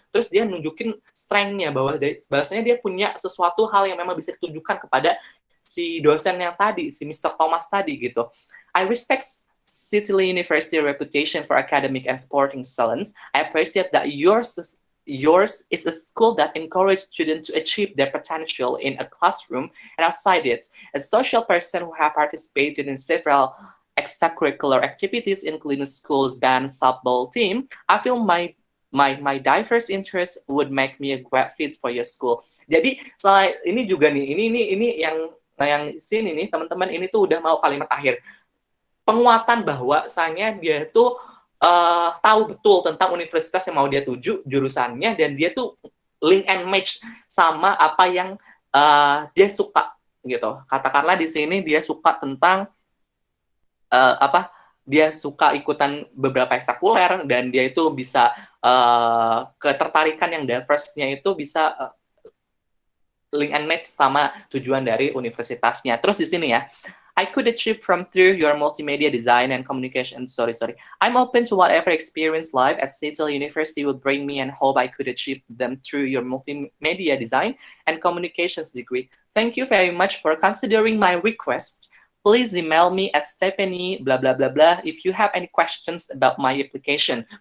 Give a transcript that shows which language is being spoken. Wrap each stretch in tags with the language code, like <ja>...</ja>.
<id>Terus dia nunjukin strength-nya bahwa bahwasanya dia punya sesuatu hal yang memang bisa ditunjukkan kepada si dosen yang tadi, si Mr. Thomas tadi gitu.</id> <en>I respect City University reputation for academic and sporting excellence. I appreciate that yours is a school that encourages students to achieve their potential in a classroom and outside it. As a social person who have participated in several extracurricular activities, including school's band, softball team, I feel my diverse interests would make me a great fit for your school.</en> <id>Jadi selain ini juga nih, ini yang sini nih teman-teman, ini tuh udah mau kalimat akhir. Penguatan bahwasanya dia tuh tahu betul tentang universitas yang mau dia tuju, jurusannya, dan dia tuh</id> <en>link and match</en> <id>sama apa yang dia suka gitu. Katakanlah di sini dia suka tentang dia suka ikutan beberapa ekstrakurikuler dan dia itu bisa ketertarikan yang diverse-nya itu bisa</id> <en>link and match</en> <id>sama tujuan dari universitasnya. Terus di sini ya,</id> <en>I could achieve from through your multimedia design and communication. I'm open to whatever experience life at Seattle University will bring me and hope I could achieve them through your multimedia design and communications degree. Thank you very much for considering my request. Please email me at Stephanie blah blah blah blah if you have any questions about my application.</en>